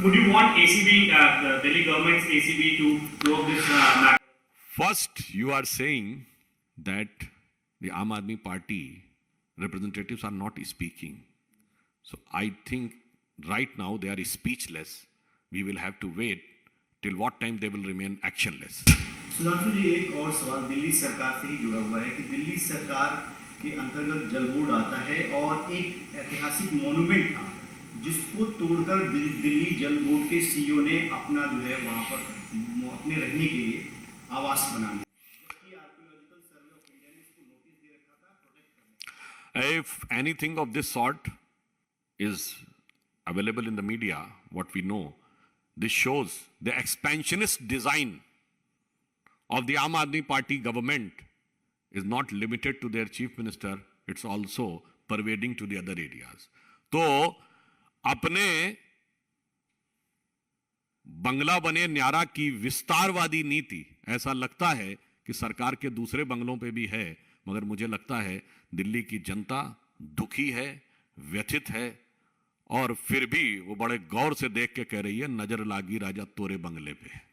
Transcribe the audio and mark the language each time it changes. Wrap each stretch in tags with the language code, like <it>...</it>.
<en>Would you want ACB, the Delhi government's ACB, to probe this matter? First, you are saying that the Aam Aadmi Party representatives are not speaking. So I think right now they are speechless. We will have to wait till what time they will remain actionless.</en> <hi>Sudhanshu जी, एक और सवाल दिल्ली सरकार से ही जुड़ा हुआ है कि दिल्ली सरकार के अंतर्गत जल बोर्ड आता है और एक ऐतिहासिक मोन्यूमेंट था जिसको तोड़कर दिल्ली जल बोर्ड के सीईओ ने अपना जो है वहां पर अपने रहने के लिए आवास बना लिया। आर्कियोलॉजिकल सर्वे ऑफ इंडिया ने इसको नोटिस दे रखा था प्रोटेक्ट करने।</hi> <en>If anything of this sort is available in the media, what we know, this shows the expansionist design of the Aam Aadmi Party government is not limited to their chief minister, it's also pervading to the other areas.</en> <hi>तो अपने बंगला बने न्यारा की विस्तारवादी नीति, ऐसा लगता है कि सरकार के दूसरे बंगलों पे भी है, मगर मुझे लगता है दिल्ली की जनता दुखी है, व्यथित है, और फिर भी वो बड़े गौर से देख के कह रही है, नजर लागी राजा तोरे बंगले पे।</hi>